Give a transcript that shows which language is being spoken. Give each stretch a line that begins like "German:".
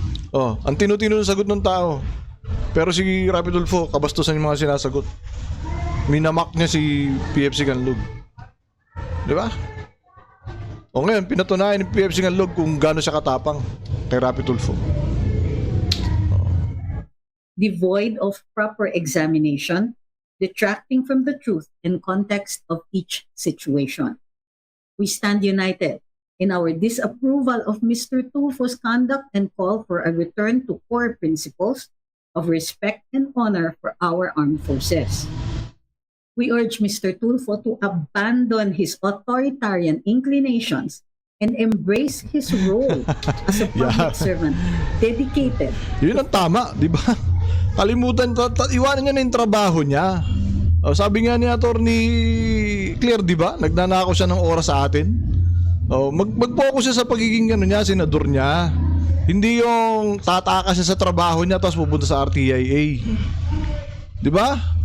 Filipino: Oh, ang tinutino ng sagot ng tao. Pero si Rapi Tulfo, kabastusan yung mga sinasagot. Minamak niya si PFC Canlog. Di ba? O ngayon, pinatunayan ng PFC Canlog kung gaano siya katapang kay Rapi Tulfo.
English: Devoid of proper examination, detracting from the truth and context of each situation. We stand united in our disapproval of Mr. Tulfo's conduct and call for a return to core principles of respect and honor for our armed forces. We urge Mr. Tulfo to abandon his authoritarian inclinations and embrace his role as a public servant dedicated.
Filipino: Yun ang tama, di ba? Kalimutan, iwanan niya na yung trabaho niya. Sabi nga ni Attorney Claire, di ba? Nagnanakaw siya ng oras sa atin. Mag-focus siya sa pagiging senador niya. Hindi yung tatakas siya sa trabaho niya tapos pupunta sa RTIA. Di ba?